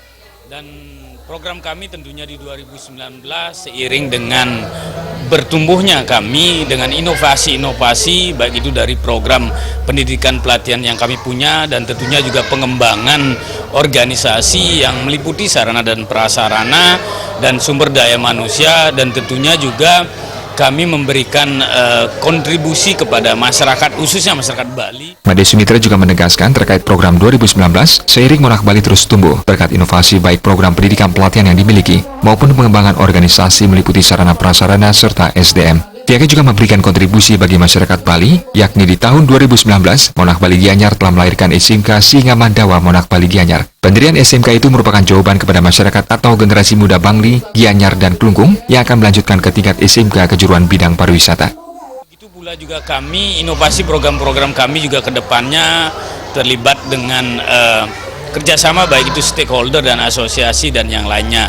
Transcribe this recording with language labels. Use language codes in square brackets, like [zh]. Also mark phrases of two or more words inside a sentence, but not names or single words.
[id] Dan program kami tentunya di 2019 seiring dengan bertumbuhnya kami dengan inovasi-inovasi, baik itu dari program pendidikan pelatihan yang kami punya dan tentunya juga pengembangan organisasi yang meliputi sarana dan prasarana dan sumber daya manusia, dan tentunya juga kami memberikan kontribusi kepada masyarakat, khususnya masyarakat Bali. Made Sumitra juga menegaskan terkait program 2019, seiring Monarch Bali terus tumbuh, terkait inovasi baik program pendidikan pelatihan yang dimiliki, maupun pengembangan organisasi meliputi sarana prasarana serta SDM. Pihaknya juga memberikan kontribusi bagi masyarakat Bali, yakni di tahun 2019, Monarch Bali Gianyar telah melahirkan SMK Singa Mandawa Monarch Bali Gianyar. Pendirian SMK itu merupakan jawaban kepada masyarakat atau generasi muda Bangli, Gianyar, dan Klungkung yang akan melanjutkan ke tingkat SMK kejuruan bidang pariwisata. Begitu pula juga kami, inovasi program-program kami juga ke depannya terlibat dengan kerjasama baik itu stakeholder dan asosiasi dan yang lainnya.